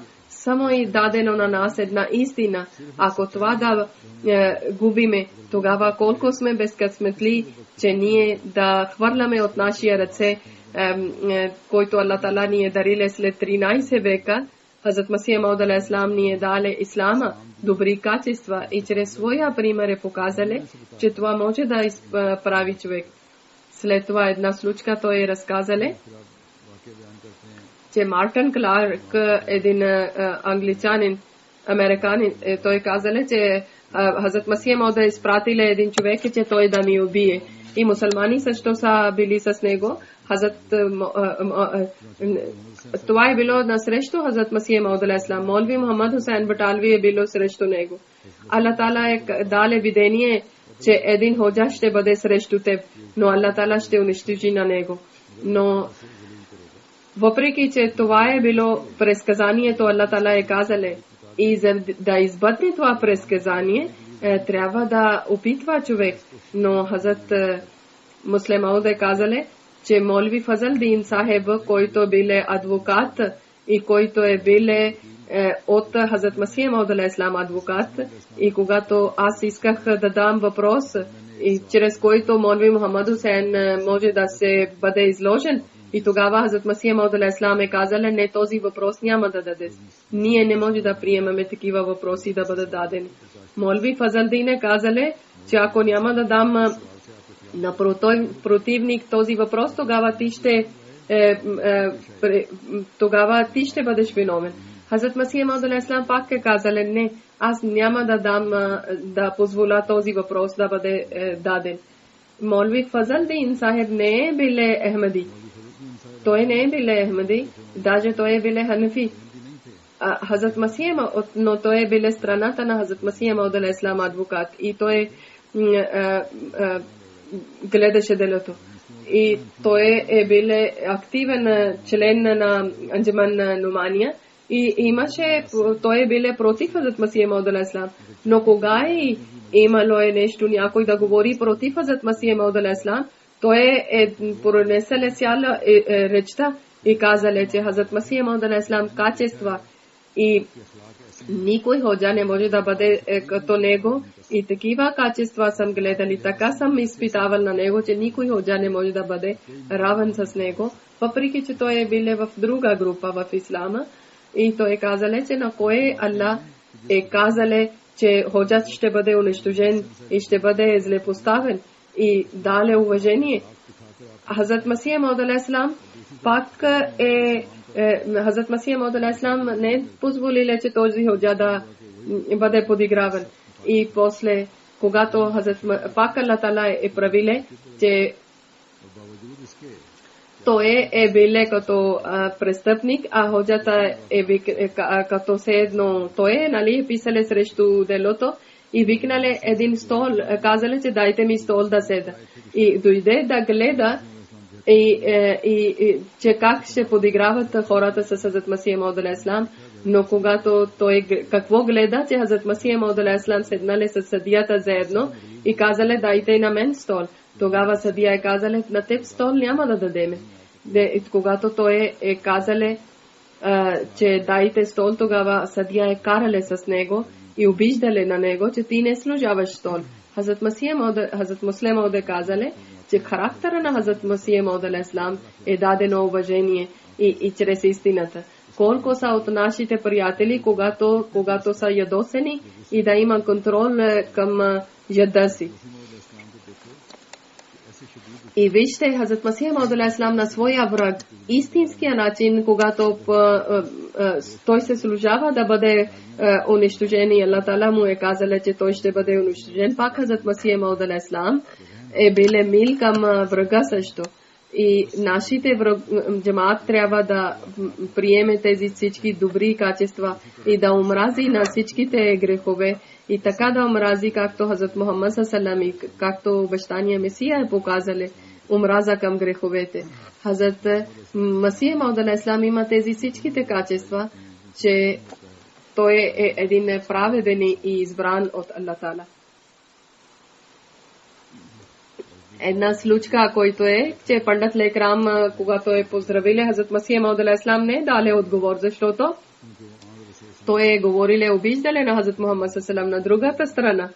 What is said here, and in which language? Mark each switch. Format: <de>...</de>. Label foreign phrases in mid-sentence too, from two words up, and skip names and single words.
<bg>Само е дадено на нас една истина. Ако това да губиме, тогава колко сме безкъсметли, че ние да хвърляме от нашия ръце, който Аллах Тала ни е дарил след 13 века. Хазрат Масия Мауд</bg> <ar>عليه السلام</ar> <bg>ни е дали ислама, добри качества и чрез своя пример е показали, че това може да изправи човек. След това една случка той е разказали, че Мартин Кларк, един англичанин, американин, той казали, че Хазрат Масия Мауд е изпратил един човек, че той да ми убие. И мусулмани също са били с него. Това е било на срещу Хазрат Масия Мауд</bg> <ar>عليه السلام.</ar> <bg>Молви Мухаммад Хусейн Баталви е било срещу него. Аллах Тала е дал видение, че един ходжа ще бъде срещу теб, но Аллах Тала ще унищожи на него. Но въпреки, че това е било предсказанието, Аллах Тала е казале, и за да избъдне това предсказание, трябва да опитва човек. Но Хазрат Муслим Мауд е казале, че Молви Фазъл Дин Сахеб, който биле адвокат и който е биле от Хазрат Масия Мауд</bg> <ar>عليه السلام</ar> <bg>адвокат, и когато аз исках да дам въпрос, и чрез който Молви Мухаммад Хусейн може да се бъде изложен, и тогава Хазрат Масия Мауд</bg> <ar>عليه السلام</ar> <bg>е казала, не, този въпрос няма да даде. Ние не може да приемаме такива въпроси да бъдат дадени. Молви Фазъл Дин е казале, че ако няма да дам на противник този въпрос, тогава ти ще бъдеш виновен. Хазрат Масия Мауд</bg> <ar>عليه السلام</ar> <bg>пак е казале, не, аз няма да дам да позволя този въпрос да бъде даден. Молви Фазъл Дин Сахеб не е биле Ахмади. Той не е биле Ахмади, даже той е биле Ханафи. Хазрат Масия, но той е биле страната на Хазрат Масия Мауд</bg> <ar>عليه السلام</ar> <bg>адвокат, и той гледаше делото. И той е биле активен член на Анджуман Нумания и имаше, той е биле против Хазрат Масия Мауд</bg> <ar>عليه السلام.</ar> <bg>Но кога е имало нещо някой да говори против Хазрат Масия Мауд</bg> <ar>عليه السلام,</ar> <bg>той е пронесел цяла речта и казале, че Хазрат Масия Мауд</bg> <ar>عليه السلام</ar> <bg>качества и никой ходжа не може да бъде като него, и такива качества съм гледали, така съм изпитавал на него, че никой ходжа не може да бъде равен с него, въпреки че той е биле в друга група в Ислама, и той казале, че на кое Аллах е казале, че ходжа ще бъде унищожен и ще бъде злепоставен, и дале уважение. Хазрат Масия Мауд</bg> <ar>عليه السلام</ar> <bg>пак Хазрат Масия Мауд алейхи салам не позволиле, че този ходжа да бъде подиграван. И после, когато пак Аллах Тала е правиле, че той е биле като престъпник, а ходжата е като се едно той е, нали, писале срещу делото и викнале един стол, казале, че дайте ми стол да седа. И дойде да гледа и че как ще подиграват хората с Хазрат Масия Мауд</bg> <ar>عليه السلام,</ar> <bg>но когато той какво гледа, че Хазрат Масия Мауд</bg> <ar>عليه السلام</ar> <bg>седнали с съдията заедно и казале, дайте на мен стол. Тогава съдия е казале, на теб стол няма да дадеме. Когато той е казале, че дайте стол, тогава съдия е карале с него и обиждале на него, че ти не служаваш стол. Хазрат Муслим Мауд е казале, че характера на Хазрат Масия Мауд</bg> <ar>عليه السلام</ar> <bg>е дадено уважение и чрез истината. Колко са от нашите приятели, когато са ядосени и да има контрол към яда си. И вижте, Хазрат Масия Мауд</bg> <ar>عليه السلام</ar> <bg>на своя враг, истинския начин, когато той се служава да бъде унищожен, и Аллах Тала му е казала, че той ще бъде унищожен, пак Хазрат Масия Мауд</bg> <ar>عليه السلام</ar> <bg>е биле мил към врага също. И нашите джамаат трябва да приеме тези всички добри качества и да омрази на всичките грехове, и така да омрази, както Хазрат Мухаммад</bg> <ar>صلى الله عليه,</ar> <bg>както обещания Месия е показали, омраза към греховете. Хазрат Масия Мауд</bg> <ar>عليه السلام</ar> <bg>има тези всичките качества, че той е един праведен и избран от Аллах Тала. Една случка, който е, че пандат Лекрам, когато е поздравили Хазрат Масия Мауд алейхиссалам, не даде отговор, защото той е говориле обиждале на Хазрат Мухаммад саллаллаху на другата страна.</bg>